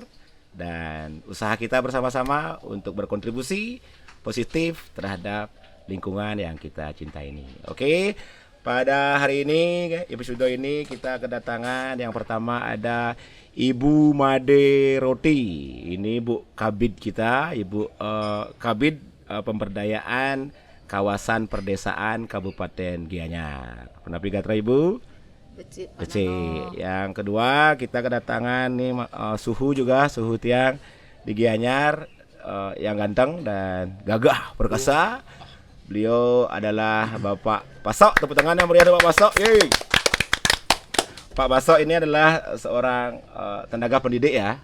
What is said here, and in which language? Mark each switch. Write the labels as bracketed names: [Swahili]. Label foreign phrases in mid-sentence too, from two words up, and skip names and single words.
[Indonesian] Dan usaha kita bersama-sama untuk berkontribusi positif terhadap lingkungan yang kita cintai ini. Oke, pada hari ini, episode ini kita kedatangan yang pertama ada Ibu Made Roti. Ini Bu Kabid kita, Ibu Kabid Pemberdayaan Kawasan Perdesaan Kabupaten Gianyar. [Balinese] Penapi gatra Ibu? Becik. [Indonesian] Yang kedua kita kedatangan nih Suhu juga, Suhu Tiang di Gianyar, yang ganteng dan gagah perkasa. Beliau adalah Bapak Pasok. Tepuk tangan yang meriah untuk Pak Pasok. Yeay. Pak Pasok ini adalah seorang tenaga pendidik ya.